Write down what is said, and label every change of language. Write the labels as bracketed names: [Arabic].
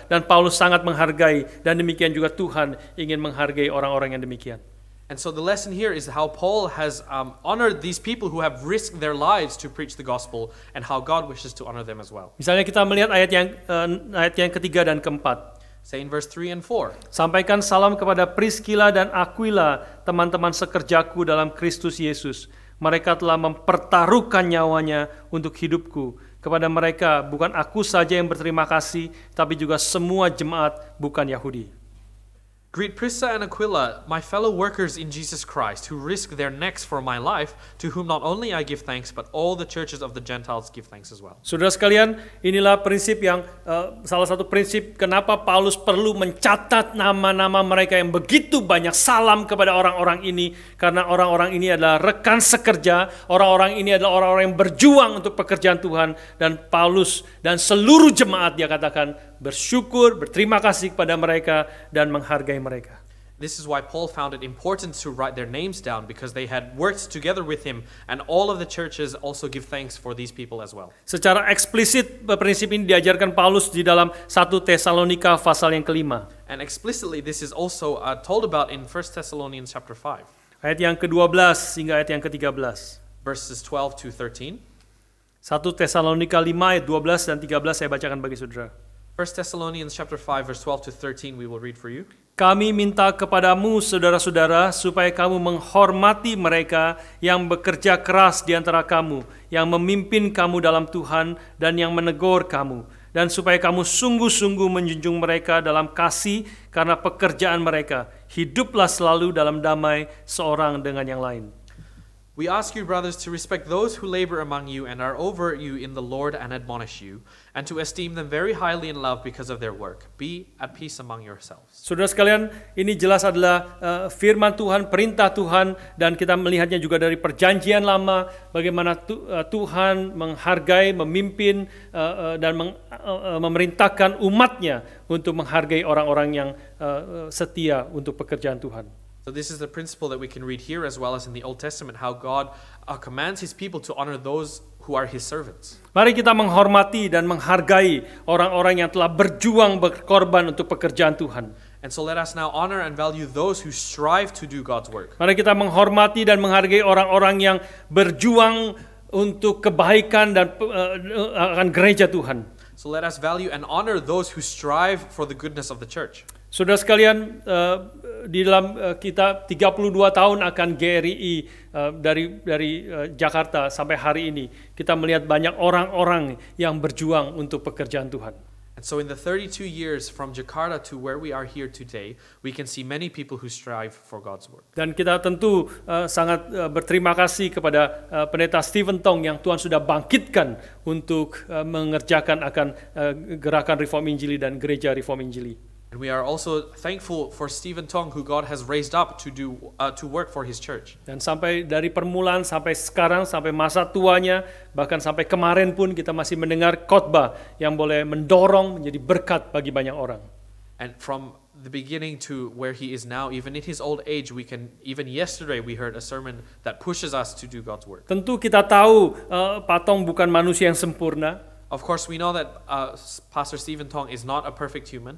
[Indonesian] Dan Paulus sangat menghargai, dan demikian juga Tuhan ingin menghargai orang-orang yang demikian. [English] And so the lesson here is how Paul has honored these people who have risked their lives to preach the gospel, and how God wishes to honor them as well. [Indonesian] Misalnya kita melihat ayat yang ketiga dan keempat. [English] Say in verse 3 and 4. [Indonesian] Sampaikan salam kepada Priscilla dan Aquila, teman-teman sekerjaku dalam Kristus Yesus. Mereka telah mempertaruhkan nyawanya untuk hidupku. Kepada mereka bukan aku saja yang berterima kasih, tapi juga semua jemaat bukan Yahudi. [English] Greet Prisca and Aquila, my fellow workers in Jesus Christ, who risk their necks for my life, to whom not only I give thanks, but all the churches of the Gentiles give thanks as well. [Indonesian] Saudara sekalian, inilah prinsip yang salah satu prinsip kenapa Paulus perlu mencatat nama-nama mereka yang begitu banyak, salam kepada orang-orang ini, karena orang-orang ini adalah rekan sekerja, orang-orang ini adalah orang-orang yang berjuang untuk pekerjaan Tuhan, dan Paulus dan seluruh jemaat dia katakan bersyukur, berterima kasih kepada mereka dan menghargai mereka. [English] This is why Paul found it important to write their names down, because they had worked together with him, and all of the churches also give thanks for these people as well. [Indonesian] Secara eksplisit prinsip ini diajarkan Paulus di dalam 1 Tesalonika pasal yang ke-5. [English] And explicitly this is also told about in 1 Thessalonians chapter 5. [Indonesian] Ayat yang ke-12 hingga ayat yang ke-13. [English] verses 12 to 13. [Indonesian] 1 Tesalonika 5 ayat 12 dan 13 saya bacakan bagi saudara. [English] 1 Thessalonians chapter 5 verse 12 to 13 we will read for you. [Indonesian] Kami minta kepadamu saudara-saudara supaya kamu menghormati mereka yang bekerja keras di antara kamu, yang memimpin kamu dalam Tuhan dan yang menegur kamu, dan supaya kamu sungguh-sungguh menjunjung mereka dalam kasih karena pekerjaan mereka. Hiduplah selalu dalam damai seorang dengan yang lain. [English] We ask you, brothers, to respect those who labor among you and are over you in the Lord and admonish you, and to esteem them very highly in love because of their work. Be at peace among yourselves. [Indonesian] Saudara sekalian, ini jelas adalah firman Tuhan, perintah Tuhan, dan kita melihatnya juga dari perjanjian lama, bagaimana Tuhan menghargai, memimpin, dan memerintahkan umatnya untuk menghargai orang-orang yang setia untuk pekerjaan Tuhan. [English] So this is the principle that we can read here as well as in the Old Testament, how God commands His people to honor those who are His servants. [Indonesian] Mari kita menghormati dan menghargai orang-orang yang telah berjuang berkorban untuk pekerjaan Tuhan. [English] And so let us now honor and value those who strive to do God's work. [Indonesian] Mari kita menghormati dan menghargai orang-orang yang berjuang untuk kebaikan dan akan gereja Tuhan. [English] So let us value and honor those who strive for the goodness of the church. [Indonesian] Saudara sekalian, di dalam kita 32 tahun akan GRI dari Jakarta sampai hari ini, kita melihat banyak orang-orang yang berjuang untuk pekerjaan Tuhan. [English] And so in the 32 years from Jakarta to where we are here today, we can see many people who strive for God's work. [Indonesian] Dan kita tentu sangat berterima kasih kepada Pendeta Stephen Tong yang Tuhan sudah bangkitkan untuk mengerjakan akan gerakan Reform Injili dan gereja Reform Injili. [English] And we are also thankful for Stephen Tong, who God has raised up to work for His church. [Indonesian] Dan sampai dari permulaan sampai sekarang, sampai masa tuanya, bahkan sampai kemarin pun kita masih mendengar khotbah yang boleh mendorong menjadi berkat bagi banyak orang. [English] And from the beginning to where he is now, even in his old age, even yesterday we heard a sermon that pushes us to do God's work. [Indonesian] Tentu kita tahu Pak Tong bukan manusia yang sempurna. [English] Of course, we know that Pastor Stephen Tong is not a perfect human.